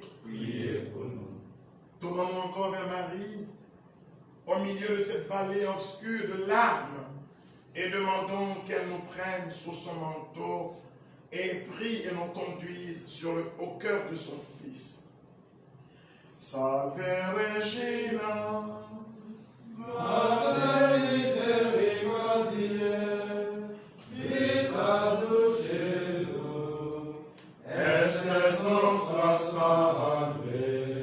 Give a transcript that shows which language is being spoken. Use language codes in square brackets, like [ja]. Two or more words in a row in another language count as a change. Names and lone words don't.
[fr] Priez pour nous. tournons-nous encore vers Marie, au milieu de cette vallée obscure de larmes, et demandons qu'elle nous prenne sous son manteau et prie et nous conduise au cœur de son Fils. [la] Salve Regina, Mater misericordiae, vita dulcedo, estes nostra salve,